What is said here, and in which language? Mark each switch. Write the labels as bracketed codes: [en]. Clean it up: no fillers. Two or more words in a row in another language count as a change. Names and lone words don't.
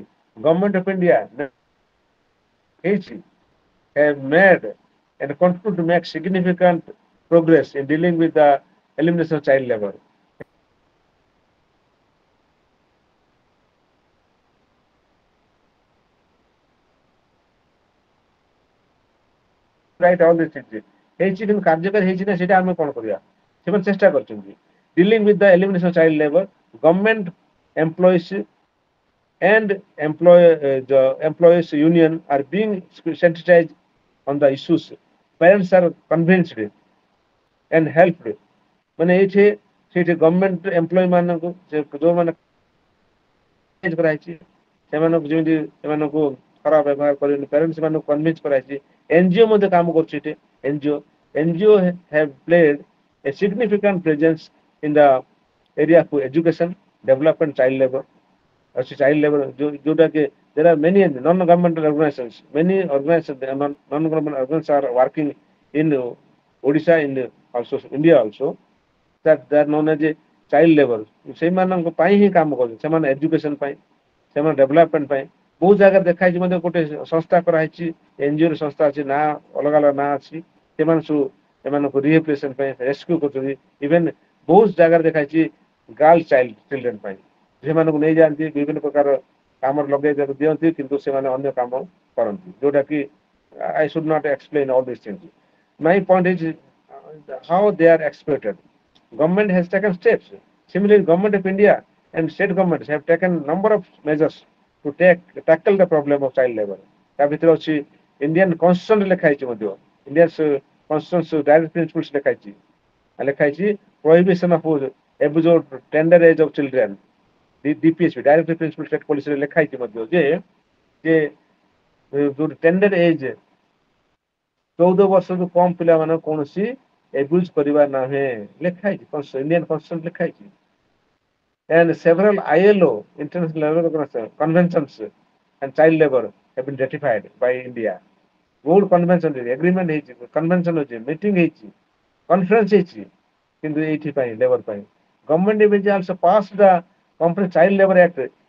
[en] ଗଭର୍ଣ୍ଣମେଣ୍ଟ ଅଫ ଇଣ୍ଡିଆ ହେଇଛି have made and continue to make significant progress in dealing with the elimination of child labor. Right, all these things [or] ହେଇଛି, କିନ୍ତୁ କାର୍ଯ୍ୟକାରୀ ହେଇଛି ନା ସେଇଟା ଆମେ କଣ କରିବା, ସେମାନେ ଚେଷ୍ଟା କରିଛନ୍ତି. [en] Dealing with the elimination of child labor, government employees and the employees union are being sensitized on the issues. Parents are convinced and helped. [or] ମାନେ ଏଇଠି ସେଇଠି [en] government employ [or] ମାନଙ୍କୁ ଯୋଉମାନେ କରାହେଇଛି, ସେମାନଙ୍କୁ ଯେମିତି ସେମାନଙ୍କୁ ଖରାପ ବ୍ୟବହାର କରିବେନି, ପ୍ୟାରେଣ୍ଟ ସେମାନଙ୍କୁ କନଭିନ୍ସ କରାଯାଇଛି. [en] ଏନଜିଓ [or] ମଧ୍ୟ କାମ କରୁଛି ଏଠି, [en] ଏନଜିଓ have played a significant presence in the area of education, development, child labor. Child labor, [or] ଯୋଉଟା କି [en] there are many non-governmental organizations, many organizations, non-government organizations are working in Odisha, in also India also, that they are known as a child labor. [or] ସେଇମାନଙ୍କ ପାଇଁ ହିଁ କାମ କରୁଛନ୍ତି, ସେମାନେ ଏଜୁକେସନ ପାଇଁ, ସେମାନେ ଡେଭଲପମେଣ୍ଟ ପାଇଁ ବହୁତ ଜାଗାରେ ଦେଖାହେଇଛି, ମଧ୍ୟ ଗୋଟେ ସଂସ୍ଥା କରାହେଇଛି, ଏନଜିଓ ସଂସ୍ଥା ଅଛି, ନା ଅଲଗା ଅଲଗା ନାଁ ଅଛି, ସେମାନେ ସବୁ ଏମାନଙ୍କୁ ରିହେବିଲିଟେସନ ପାଇଁ ରେସ୍କ୍ୟୁ କରୁଛନ୍ତି. ଇଭେନ ବହୁତ ଜାଗାରେ ଦେଖାହେଇଛି [en] girl child children [or] ପାଇଁ, ସେମାନଙ୍କୁ ନେଇଯାଆନ୍ତି, ବିଭିନ୍ନ ପ୍ରକାର କାମରେ ଲଗେଇ ଦିଅନ୍ତି, କିନ୍ତୁ ସେମାନେ ଅନ୍ୟ କାମ କରନ୍ତି, ଯୋଉଟା କି [en] I should not explain all these things. My point is how they are exploited. Government has taken steps. Similarly, Government of India and state governments have taken number of measures to tackle the problem of child labor. [or] ତା ଭିତରେ ଅଛି [en] Indian Constitution [or] ଲେଖା ହେଇଛି ମଧ୍ୟ [en] Indian Constitution directive principles [or] ଲେଖା ହେଇଛି [en] prohibition of abuse tender age of children DPSP directive principle state policy [or] ଲେଖା ହେଇଛି ମଧ୍ୟ ଯେ ଯୋଉ [en] tender age [or] 14 ବର୍ଷରୁ କମ ପିଲାମାନଙ୍କୁ କୌଣସି ଏବ୍ୟୁଜ କରିବା ନାହିଁ ଲେଖା ହେଇଛି ଇଣ୍ଡିଆନ୍ କନଷ୍ଟିଟ୍ୟୁସନ ଲେଖା ହେଇଛି [en] and several ILO international labour conventions and child labor have been ratified by India [or] ବହୁତ [en] convention agreement [or] ହେଇଛି କନଭେନସନ ଅଛି ମିଟିଂ ହେଇଛି କନଫରେନ୍ସ ହେଇଛି କିନ୍ତୁ ଏଇଥିପାଇଁ ଲେବର ପାଇଁ ଗଭର୍ଣ୍ଣମେଣ୍ଟ ଏବେ [en] also passed the company child labor act